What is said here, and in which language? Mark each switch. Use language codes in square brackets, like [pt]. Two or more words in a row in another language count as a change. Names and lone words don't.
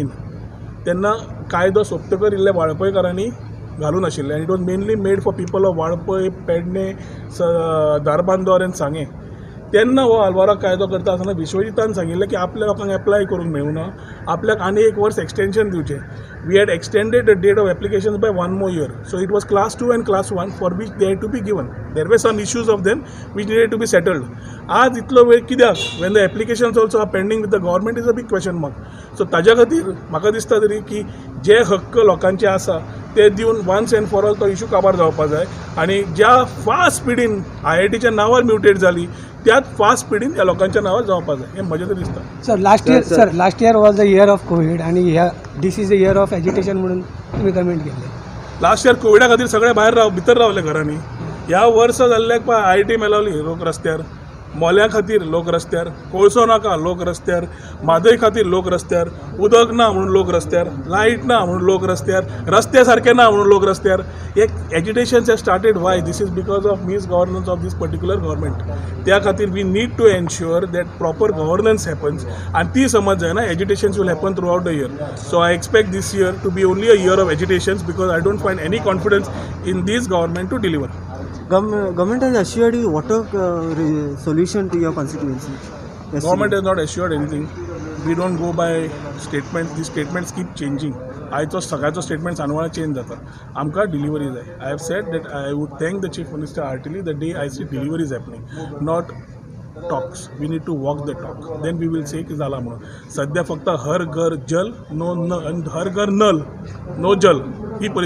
[kok] तेन्ना कायदो सोंपतकर इल्ल्या वाळपयकारांनी घालून आशिल्ले आनी [en] it was mainly made for people of Valpoi, Pedne, Dharbandor and Sange. [kok] तेन्ना हो आल्वारा कायदो करता आसतना विश्वजितान सांगिल्लें की आपल्या लोकांक एप्लाय करूंक मेळूना, आपल्याक आनी 1 वर्स एक्सटेंशन दिवचें. [en] we had extended the date of application by 1 more year. So it was class 2 and class 1 for which they had to be given. There were some issues of them which needed to be settled. [kok] आज इतलो वेळ कित्याक? [en] when the applications also are pending with the government is a big question mark. [kok] So ताज्या खातीर म्हाका दिसता तरी की जे हक्क लोकांचे आसा ते दिवन [en] once and for all [kok] तो इशू काबार जावपाक जाय. आनी ज्या फास्ट स्पिडीन IITच्या नांवार म्युटेट जाली त्याच फास्ट स्पिडीन ह्या लोकांच्या नांवार जावपाक जाय. हें म्हजें तरी दिसता. [en] sir last year was the year of Covid and this is the year of education [kok] म्हणून तुम्ही कमेंट केले. लास्ट इयर कोविडा खातीर सगळे भायर भितर रावले घरांनी. ह्या वर्स जाल्ल्याक IIT मेलावली लोक रस्त्यार, मोल्या खातीर लोक रस्त्यार, कोळसो नाका लोक रस्त्यार, म्हादय खातीर लोक रस्त्यार, उदक ना म्हणून लोक रस्त्यार, लायट ना म्हणून लोक रस्त्यार, रस्ते सारके ना म्हणून लोक रस्त्यार. [en] एक agitations have started. Why? This is because of misgovernance of this particular government. [kok] त्या खातीर [en] we need to ensure that proper governance happens. [kok] आनी ती समज जायना [en] agitations will happen throughout the year. So I expect this year to be only a year of agitations because I don't find any confidence in this government to deliver. Government has assured you water solution to your constituency. Yes, Government has not assured anything. We don't go by statements. These statements keep changing. [kok] आयचो सकाळचो स्टेटमेंट सांजवाळा चेंज जाता. आमकां डिलिव्हरी जाय. [en] I have said that I would thank the chief minister heartily the day I see delivery is happening, not talks. we need to walk the talk. Then we will say [kok] की जाला म्हणून. सध्या फक्त हर घर जल नो न, हर घर नल नो जल ही परिस्थिती